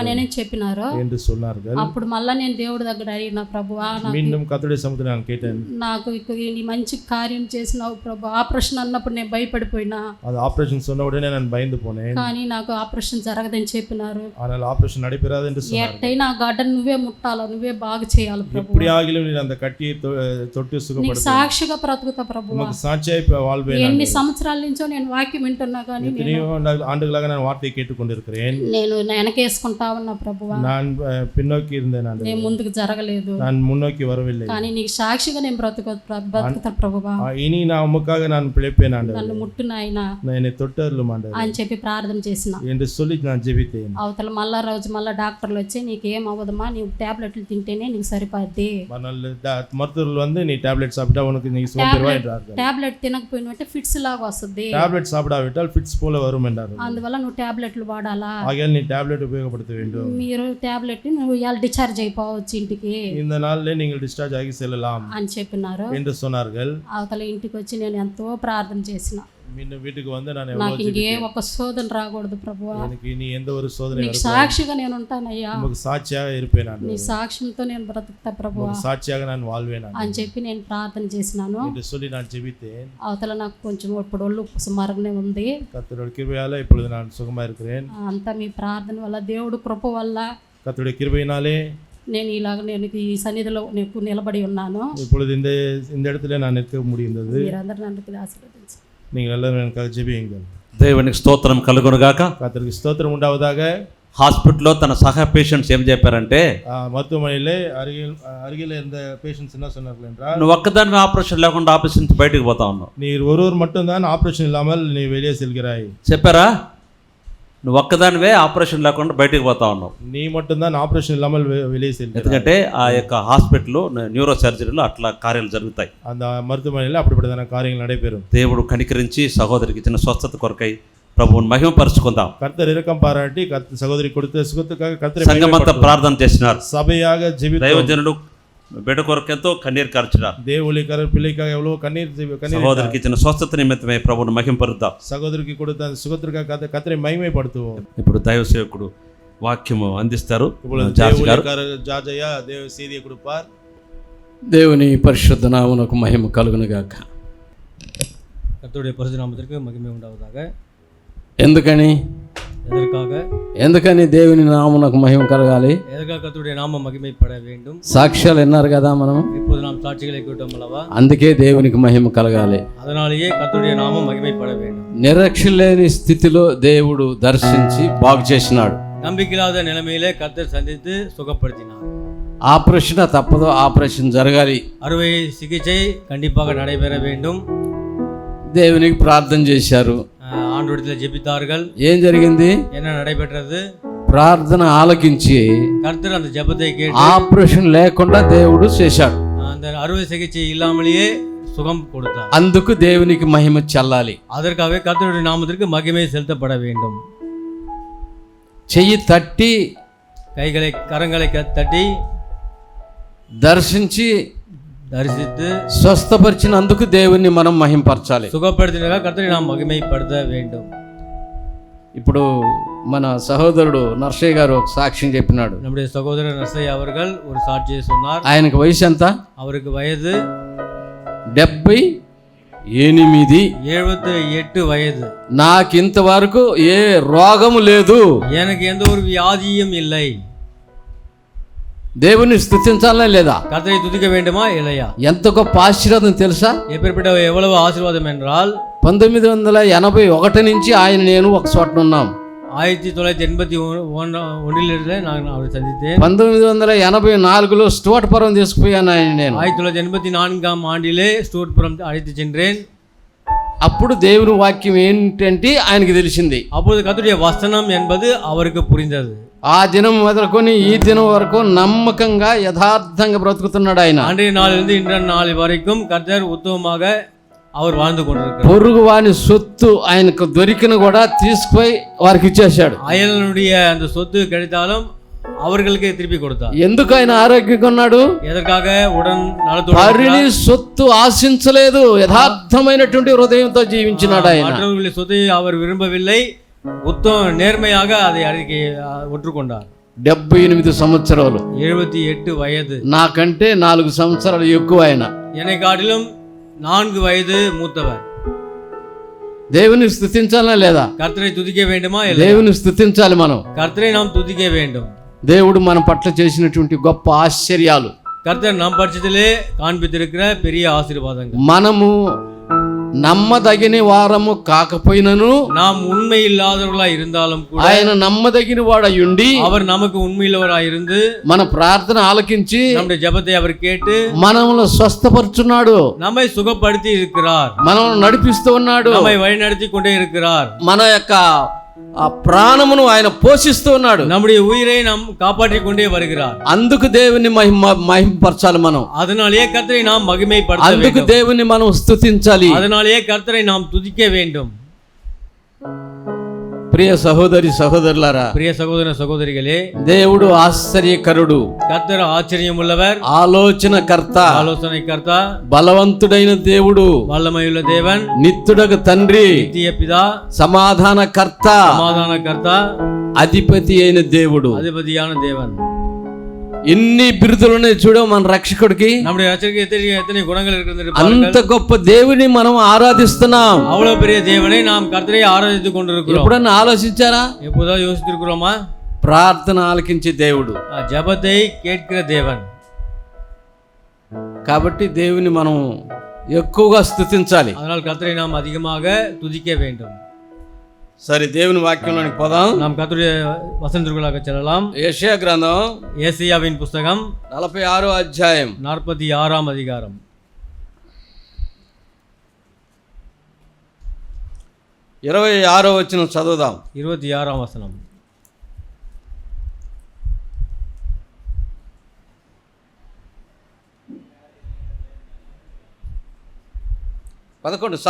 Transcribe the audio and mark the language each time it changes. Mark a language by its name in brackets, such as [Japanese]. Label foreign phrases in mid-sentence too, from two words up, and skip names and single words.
[Telugu] అని చెప్పినారు [Tamil] என்று சொன்னார்கள். [Telugu] అప్పుడు మళ్ళీ నేను దేవుడి దగ్గర అడిగిన, ప్రభువా [Tamil] மீண்டும் கர்த்தருடைய சமூகத்தில் நான் கேட்டேன், [Telugu] నాకు నీ మంచి కార్యం చేసినావు ప్రభు, ఆపరేషన్ అన్నప్పుడు నేను భయపడిపోయినా, [Tamil] அது ஆபரேஷன் சொன்ன உடனே நான் பயந்து போனேன், [Telugu] కానీ నాకు ఆపరేషన్ జరగదని చెప్పినారు. [Tamil] ஆனால் ஆபரேஷன் நடைபெறாது என்று சொன்னார்கள். [Telugu] ఎట్టయినా ఆ గడ్డను నువ్వే ముట్టాలా, నువ్వే బాగా చేయాలి ప్రభు, [Tamil] எப்படி ஆகிலும் நீ அந்த கட்டியை தொட்டு [Telugu] నీకు [Tamil] சுகப்படுத்த, [Telugu] సాక్షిగా బ్రతుకుతా ప్రభు. [Tamil] உனக்கு சாட்சியாய் வாழ்வேன். [Telugu] ఎన్ని సంవత్సరాల నుంచో నేను వాక్యం వింటున్నా కానీ [Tamil] எத்தனையோ ஆண்டுகளாக நான் வார்த்தையை கேட்டுக்கொண்டிருக்கிறேன். [Telugu] నేను వెనకేసుకుంటా ఉన్నా ప్రభువా, [Tamil] நான் பின்னோக்கி இருந்தேன், [Telugu] నేను ముందుకు జరగలేదు, [Tamil] நான் முன்னோக்கி வரவில்லை. [Telugu] కానీ నీకు సాక్షిగా నేను బ్రతుకుతా ప్రభువా, [Tamil] இனி நான் உமக்காக நான் பிழைப்பேன் ஆண்டவரே, [Telugu] నన్ను ముట్టు నాయనా [Tamil] என்னை தொட்டருளும் ஆண்டவரே [Telugu] అని చెప్పి ప్రార్థన చేసిన. [Tamil] என்று சொல்லி நான் ஜெபித்தேன். [Telugu] అవతల మళ్ళా రోజు మళ్ళీ డాక్టర్లు వచ్చి నీకేం అవ్వదమ్మా, నీవు టాబ్లెట్లు తింటేనే నీకు సరిపోద్ది, [Tamil] மருத்துவர்கள் வந்து நீ டேப்லெட் சாப்பிட்டா உனக்கு நீ சுகம் பெறுவாய் என்றார்கள். [Telugu] టాబ్లెట్ తినకపోయినట్టే ఫిట్స్ లాగా వస్తుంది, [Tamil] டேப்லெட் சாப்பிடாவிட்டால் ஃபிட்ஸ் போல வரும் என்றார்கள். [Telugu] అందువల్ల నువ్వు టాబ్లెట్లు వాడాలా, [Tamil] ஆகையால் நீ டேப்லெட் உபயோகப்படுத்த வேண்டும். [Telugu] మీరు టాబ్లెట్ నువ్వు ఇవాళ డిశ్చార్జ్ అయిపోవచ్చు ఇంటికి [Tamil] இந்த நாளிலே நீங்கள் டிஸ்சார்ஜ் ஆகி செல்லலாம் [Telugu] అని చెప్పినారు. [Tamil] என்று சொன்னார்கள். [Telugu] అవతల ఇంటికి వచ్చి నేను ఎంతో ప్రార్థన చేసిన. [Tamil] மீண்டும் வீட்டுக்கு வந்து நான் [Telugu] నాకు ఇంకే ఒక శోధన రాకూడదు ప్రభువా, [Tamil] எனக்கு இனி எந்த ஒரு சோதனை [Telugu] నీకు సాక్షిగా నేను ఉంటానయ్యా, [Tamil] உங்களுக்கு సాక్షిயாக இருப்பேன் [Telugu] నీ సాక్ష్యంతో నేను బ్రతుకుతా ప్రభువా [Tamil] సాక్షిயாக நான் வாழ்வேன் [Telugu] అని చెప్పి నేను ప్రార్థన చేసినాను. [Tamil] என்று சொல்லி நான் ஜெபித்தேன். [Telugu] అవతల నాకు కొంచెం ఇప్పుడు ఒళ్ళు సుమారుగానే ఉంది. [Tamil] கர்த்தருடைய கிருபையால இப்பொழுது நான் சுகமா இருக்கிறேன். [Telugu] అంతా మీ ప్రార్థన వల్ల, దేవుడు కృప వల్ల [Tamil] கர்த்தருடைய கிருபையினாலே [Telugu] నేను ఈ సన్నిధిలో నీకు నిలబడి ఉన్నాను. [Tamil] இப்பொழுது இந்த இடத்துல நான் நிற்க முடிந்தது. [Telugu] మీరందరూ నన్ను ఆశీర్వదించండి. [Tamil] நீங்கள் எல்லாரும் எனக்காக ஜெபியுங்கள். [Telugu] దేవునికి స్తోత్రం కలుగునుగాక. [Tamil] கர்த்தருக்கு ஸ்தோத்திரம் உண்டாவதாக. [Telugu] హాస్పిటల్లో తన సహా పేషెంట్స్ ఏం చెప్పారంటే, [Tamil] மருத்துவமனையிலே அருகில் இருந்த பேஷண்ட்ஸ் என்ன சொன்னார்கள் என்றால், [Telugu] నువ్వు ఒక్కదాని ఆపరేషన్ లేకుండా ఆపరేషన్ నుంచి బయటకు పోతా ఉన్నావు. [Tamil] நீர் ஒருவர் மட்டும்தான் ஆபரேஷன் இல்லாமல் நீ வெளியே செல்கிறாய். [Telugu] చెప్పారా? నువ్వు ఒక్కదానివే ఆపరేషన్ లేకుండా బయటకు పోతా ఉన్నావు. [Tamil] நீ மட்டும்தான் ஆபரேஷன் இல்லாமல் வெளியே செல்கிறாய். [Telugu] ఎందుకంటే ఆ యొక్క హాస్పిటల్లో న్యూరో సర్జరీలో అట్లా కార్యాలు జరుగుతాయి. [Tamil] அந்த மருத்துவமனையில் அப்படிப்பட்டதான காரியங்கள் நடைபெறும். [Telugu] దేవుడు కనికరించి సహోదరికి ఇచ్చిన స్వస్థత కొరకై ప్రభువుని మహిమపరుచుకుందాం. [Tamil] கர்த்தர் இரக்கம் பாராட்டி சகோதரி கொடுத்த சுகத்துக்காக கர்த்தரை [Telugu] సంఘమంతా ప్రార్థన చేసినారు. [Tamil] சபையாக ஜெபித்தோம். [Telugu] దైవజనుడు బిడ్డ కొరకు ఎంతో కన్నీరు కార్చినారు. [Tamil] தேவூழியக்காரர் பிள்ளைக்காக எவ்வளவு கண்ணீர் [Telugu] సహోదరికి ఇచ్చిన స్వస్థత నిమిత్తమే ప్రభువుని మహిమపరుద్దాం. [Tamil] சகோதரிக்கு கொடுத்த அந்த சுகத்திற்காக கர்த்தரை மகிமைப்படுத்துவோம். [Telugu] ఇప్పుడు దైవ సేవకుడు వాక్యము అందిస్తారు. [Tamil] இப்பொழுது [Telugu] జార్జ్ గారు [Tamil] தேவூழியக்காரர் ஜார்ஜையா தேவ செய்தியை கொடுப்பார். [Telugu] దేవుని పరిశుద్ధ నామమునకు మహిమ కలుగునుగాక. [Tamil] கர்த்தருடைய பரிசுத்த நாமத்திற்கு மகிமை உண்டாவதாக. [Telugu] ఎందుకని దేవుని నామమునకు మహిమ కలగాలి? [Tamil] எதற்காக கர்த்தருடைய நாமம் மகிமைப்பட வேண்டும்? [Telugu] సాక్ష్యాలు విన్నారు కదా మనం, [Tamil] இப்போது நாம் சாட்சிகளை கேட்டோம் அல்லவா? [Telugu] అందుకే దేవునికి మహిమ కలగాలి. [Tamil] அதனாலேயே கர்த்தருடைய நாமம் மகிமைப்பட வேண்டும். [Telugu] నిరక్షణ లేని స్థితిలో దేవుడు దర్శించి బాగు చేసినాడు. [Tamil] நம்பிக்கையில்லாத நிலைமையிலே கர்த்தர் சந்தித்து சுகப்படுத்தினார். [Telugu] ఆపరేషన్ తప్పదు, ఆపరేషన్ జరగాలి. [Tamil] அறுவை சிகிச்சை கண்டிப்பாக நடைபெற வேண்டும். [Telugu] దేవునికి ప్రార్థన చేశారు. [Tamil] ஆண்டவரிடத்தில் ஜெபித்தார்கள். [Telugu] ఏం జరిగింది? [Tamil] என்ன நடைபெற்றது? [Telugu] ప్రార్థన ఆలకించి [Tamil] கர்த்தர் அந்த ஜெபத்தை கேட்டு [Telugu] ఆపరేషన్ లేకుండా దేవుడు చేశాడు. [Tamil] அந்த அறுவை சிகிச்சை இல்லாமலேயே சுகம் கொடுத்தார். [Telugu] అందుకు దేవునికి మహిమ చెల్లాలి. [Tamil] அதற்காகவே கர்த்தருடைய நாமத்திற்கு மகிமை செலுத்தப்பட வேண்டும். [Telugu] చెయ్యి తట్టి [Tamil] கரங்களை தட்டி [Telugu] దర్శించి [Tamil] தரிசித்து [Telugu] స్వస్థపరిచినందుకు దేవుణ్ణి మనం మహింపరచాలి. [Tamil] சுகப்படுத்தினாக கர்த்தரை நாம் மகிமைப்படுத்த வேண்டும். [Telugu] ఇప్పుడు మన సహోదరుడు నర్సయ్య గారు ఒక సాక్ష్యం చెప్పినాడు. [Tamil] நம்முடைய சகோதரர் நர்சయ్య அவர்கள் ஒரு சாட்சியை சொன்னார். [Telugu] ఆయనకు వయసు ఎంత? [Tamil] அவருக்கு வயது 78 78 வயது. [Telugu] నాకింతవరకు ఏ రోగము లేదు. [Tamil] எனக்கு எந்த ஒரு வியாதியும் இல்லை. [Telugu] దేవుని స్తుతించాలా లేదా? [Tamil] கர்த்தரை துதிக்க வேண்டுமா இல்லையா? [Telugu] ఎంత గొప్ప ఆశీర్వాదం తెలుసా? [Tamil] எப்பேற்பட்ட எவ்வளவு ஆசீர்வாதம் என்றால் [Telugu] 1981 నుంచి ఆయన నేను ఒక చోట ఉన్నాం. [Tamil] 1981 நான் அவரை சந்தித்தேன். [Telugu] 1984లో స్టూవర్ట్పురం తీసుకుపోయాను ఆయన నేను. [Tamil] 1984ஆம் ஆண்டிலே ஸ்டூவர்ட்புரம் அழைத்து சென்றேன். [Telugu] అప్పుడు దేవుని వాక్యం ఏంటంటే ఆయనకి తెలిసింది. [Tamil] அப்போது கர்த்தருடைய வசனம் என்பது அவருக்கு புரிந்தது. [Telugu] ఆ దినం మొదలుకొని ఈ దినం వరకు నమ్మకంగా యథార్థంగా బ్రతుకుతున్నాడు ఆయన. [Tamil] அன்றைய நாளிலிருந்து இன்றைய நாள் வரைக்கும் கர்த்தர் உத்தமமாக அவர் வாழ்ந்து கொண்டிருக்கிறார். [Telugu] పొరుగు వాని సొత్తు ఆయనకు దొరికిన కూడా తీసుకుపోయి వారికి ఇచ్చేశాడు. [Tamil] அயலனுடைய அந்த சொத்து கிடைத்தாலும் அவர்களுக்கு திருப்பி கொடுத்தார். [Telugu] ఎందుకు ఆయన ఆరోగ్యంగా ఉన్నాడు? [Tamil] எதற்காக? உடன் நலத்தோடு [Telugu] పరిని సొత్తు ఆశించలేదు, యథార్థమైనటువంటి హృదయంతో జీవించినాడు ఆయన. [Tamil] மற்றவர்களுடைய சொத்தை அவர் விரும்பவில்லை, நேர்மையாக அதை அறிக்கை ஒற்றுக்கொண்டார். [Telugu] 78 సంవత్సరాలు. [Tamil] 78 வயது. [Telugu] నాకంటే 4 సంవత్సరాలు ఎక్కువ ఆయన. [Tamil] என்னை காட்டிலும் 4 வயது மூத்தவர். [Telugu] దేవుని స్తుతించాలా లేదా? [Tamil] கர்த்தரை துதிக்க வேண்டுமா இல்லையா? [Telugu] దేవుని స్తుతించాలి మనం. [Tamil] கர்த்தரை நாம் துதிக்க வேண்டும். [Telugu] దేవుడు మన పట్ల చేసినటువంటి గొప్ప ఆశ్చర్యాలు, [Tamil] கர்த்தர் நம் பட்சத்திலே காண்பித்திருக்கிற பெரிய ஆசீர்வாதங்கள், [Telugu] మనము నమ్మదగిన వారము కాకపోయినను [Tamil] நாம் உண்மை இல்லாதவர்களாய் இருந்தாலும் கூட [Telugu] ఆయన నమ్మదగిన వాడయుండి [Tamil] அவர் நமக்கு உண்மையுள்ளவராய் இருந்து [Telugu] మన ప్రార్థన ఆలకించి [Tamil] நம்முடைய ஜெபத்தை அவர் கேட்டு [Telugu] మనల్ని స్వస్థపరుచున్నాడు, [Tamil] நம்மை சுகப்படுத்தி இருக்கிறார், [Telugu] మనల్ని నడిపిస్తూ ఉన్నాడు, [Tamil] நம்மை వழிநடத்தி கொண்டே இருக்கிறார், [Telugu] మన యొక్క ఆ ప్రాణమును ఆయన పోషిస్తూ ఉన్నాడు, [Tamil] நம்முடைய உயிரை நாம் காப்பாற்றிக் கொண்டே வருகிறார். [Telugu] అందుకు దేవుని మహిమపరచాలి మనం. [Tamil] அதனாலேயே கர்த்தரை நாம் மகிமைப்படுத்த [Telugu] అందుకు [Tamil] வேண்டும். [Telugu] దేవుని మనం స్తుతించాలి. [Tamil] அதனாலேயே கர்த்தரை நாம் துதிக்க வேண்டும். [Telugu] ప్రియ సహోదరి సహోదరులారా, [Tamil] பிரிய சகோதர சகோதரிகளே, [Telugu] దేవుడు ఆశ్చర్యకరుడు, [Tamil] கர்த்தர் ஆச்சரியம் உள்ளவர், [Telugu] ఆలోచనకర్త, [Tamil] ஆலோசனை கர்த்தா, [Telugu] బలవంతుడైన దేవుడు, [Tamil] வல்லமையுள்ள தேவன், [Telugu] నిత్యుడగు తండ్రి, [Tamil] நித்திய பிதா, [Telugu] సమాధానకర్త, [Tamil] சமாதான கர்த்தா, [Telugu] అధిపతి అయిన దేవుడు. [Tamil] அதிபதியான தேவன். [Telugu] ఎన్ని బిరుదులున్నాయి చూడ మన రక్షకుడికి. [Tamil] நம்முடைய ரட்சகருக்கு எத்தனை குணங்கள் இருக்கிறது [Telugu] అంత [Tamil] பாருங்கள். [Telugu] గొప్ప దేవుని మనం ఆరాధిస్తున్నాం. [Tamil] அவ்வளவு பெரிய தேவனை நாம் கர்த்தரை ஆராதித்துக் கொண்டிருக்கிறோம். [Telugu] ఎప్పుడన్నా ఆలోచించారా? [Tamil] எப்போதாவது யோசித்திருக்கிறோமா? [Telugu] ప్రార్థన ఆలకించే దేవుడు [Tamil] ஜெபத்தை கேட்கிற தேவன். [Telugu] కాబట్టి దేవుని మనం ఎక్కువగా స్తుతించాలి. [Tamil] அதனால் கர்த்தரை நாம் அதிகமாக துதிக்க வேண்டும். [Telugu] సరే, దేవుని వాక్యంలోనికి పోదాం. [Tamil] நாம் கர்த்தருடைய வசனத்திற்குள்ளாக செல்லலாம். [Telugu] యెషయా గ్రంథం [Tamil] ஏசாயாவின் புஸ்தகம் [Telugu] 46వ అధ్యాయం [Tamil] 46ஆம் அதிகாரம் [Telugu] 26వ వచనం చదువుదాం. [Tamil] 26ஆம் வசனம். [Telugu] పదకొండు